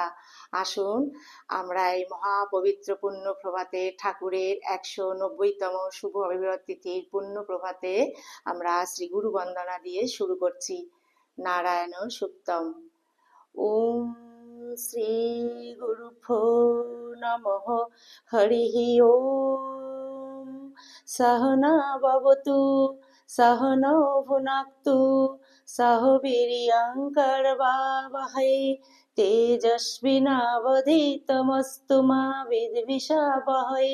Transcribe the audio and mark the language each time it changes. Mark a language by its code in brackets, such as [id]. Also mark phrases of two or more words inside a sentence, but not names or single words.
[bn] আসুন আমরা এই মহাপবিত্র পুণ্য প্রভাতে ঠাকুরের 190তম শুভ আবির্ভাব তিথির পুণ্য প্রভাতে আমরা শ্রী গুরু বন্দনা দিয়ে শুরু করছি। [sa] নারায়ণ সুক্তম। ওম শ্রী গুরুভ্যো নমঃ। হরিঃ ওম। সহনা ভবতু সহনৌ ভুনাক্তু সহ বীর্যং করবাবহৈ তেজস্বিনাবধীতমস্তু মা বিদ্বিষাবহৈ।